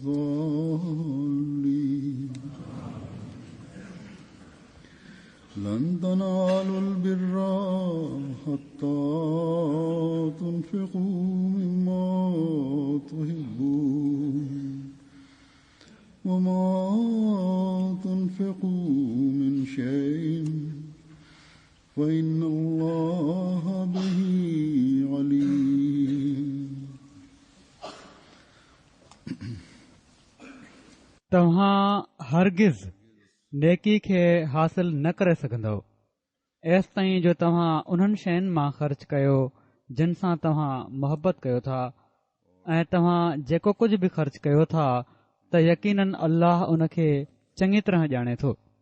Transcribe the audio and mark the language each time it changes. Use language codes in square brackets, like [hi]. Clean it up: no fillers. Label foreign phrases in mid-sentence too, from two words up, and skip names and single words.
[ar] الضالين لن تنالوا البر حتى تنفقوا مما تحبون وما تنفقوا من شيء فإن الله به عليم. [sd] तव्हां हरगिज़ नेकी खे हासिल न करे सघंदव एसि ताईं जो तव्हां उन्हनि शयुनि मां ख़र्च कयो जिन सां तव्हां मोहबत कयो था ऐं तव्हां जेको कुझु बि ख़र्च कयो था त यकीनन अल्लाह उन खे चङी तरह ॼाणे थो.